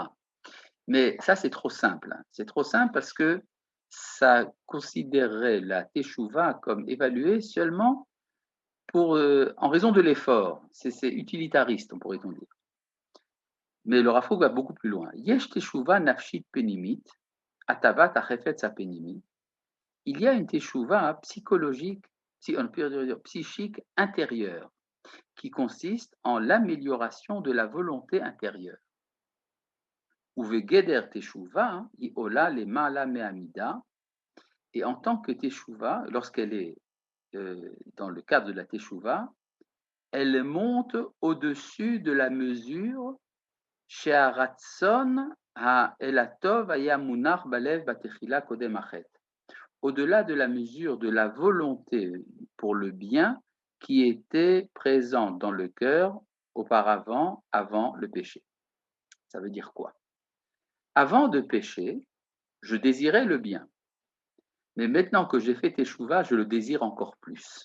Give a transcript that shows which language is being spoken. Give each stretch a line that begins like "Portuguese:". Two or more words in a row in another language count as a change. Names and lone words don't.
French: Mais ça, c'est trop simple. C'est trop simple parce que ça considérerait la Teshuvah comme évaluée seulement en raison de l'effort. C'est utilitariste, on pourrait dire. Mais le Rav Kook va beaucoup plus loin.
Hebrew: יש תשובה נפשית פנימית, הטבת החפץ פנימית.
French: Il y a une Teshuvah psychologique, psychique intérieure, qui consiste en l'amélioration de la volonté intérieure.
Hebrew: ובגדר תשובה, עולה למעלה מהמדה.
French: Et en tant que Teshuvah, lorsqu'elle est dans le cadre de la Teshuvah, elle monte au-dessus de la mesure
Hebrew: שהרצון הלטוב היה מונח בלב בתחילה קודם החטא.
French: Au-delà de la mesure de la volonté pour le bien qui était présente dans le cœur auparavant, avant le péché. Ça veut dire quoi? Avant de pécher, je désirais le bien. Mais maintenant que j'ai fait Teshuvah, je le désire encore plus.